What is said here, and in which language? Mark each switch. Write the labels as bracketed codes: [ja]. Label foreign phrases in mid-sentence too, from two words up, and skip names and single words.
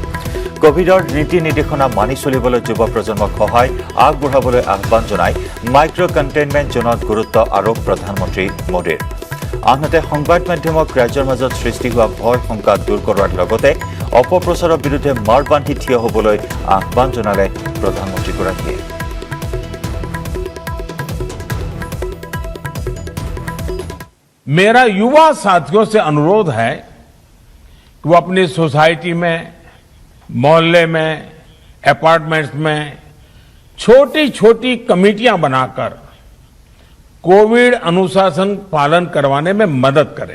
[as] কোভিডৰ নীতি নিৰ্দেশনা মানি চলিবলৈ যুৱ প্ৰজন্মক সহায় আগবঢ়াবলৈ আহ্বান জনাই মাইক্ৰ' কণ্টেইনমেণ্ট জোনত গুৰুত্ব আৰোপ প্ৰধানমন্ত্ৰী মোদীৰ। আনহাতে সংবাদ মাধ্যমক ৰাজ্যৰ মাজত সৃষ্টি হোৱা ভয় শংকা দূৰ কৰাৰ লগতে অপপ্ৰচাৰৰ বিৰুদ্ধে মাৰ বান্ধি থিয় হ'বলৈ আহ্বান জনালে প্ৰধানমন্ত্ৰীগৰাকীয়ে। [hi] मेरा युवा साथियों से अनुरोध है कि वो अपनी सोसाइटी में, मोहल्ले में, अपार्टमेंट्स में छोटी छोटी कमेटियां बनाकर कोविड अनुशासन पालन करवाने में मदद करें।